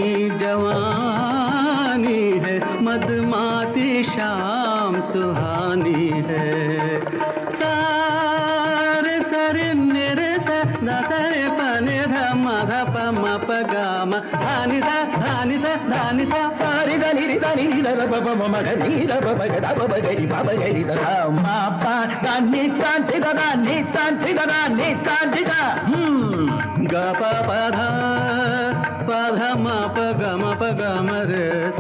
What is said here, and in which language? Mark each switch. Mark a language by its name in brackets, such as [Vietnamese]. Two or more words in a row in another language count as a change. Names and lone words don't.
[Hindi] जवानी है मदमाती शाम सुहानी है सारे सरे निरे सा दसरे पने धम धप म प ग म धानी सा धानी सा धानी सा सारी धनी रि धनी रि ध प प म ग नि ध प प ग ध प प ग रि प प ग रि ध ध म प द नि ता ति द द नि ता ति द द नि ता ति द ग प प ध प ध म प ग म प ग म रे सा